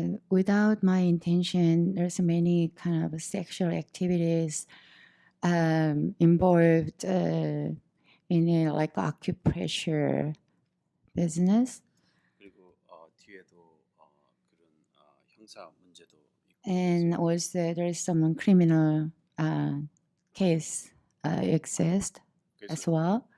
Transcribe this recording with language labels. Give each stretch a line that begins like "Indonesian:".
English: Without my intention, there's many kind of sexual activities involved in like acupressure business.
Korean: 그리고 뒤에도 그런 형사 문제도 있고.
English: And also there is some criminal case exist as well.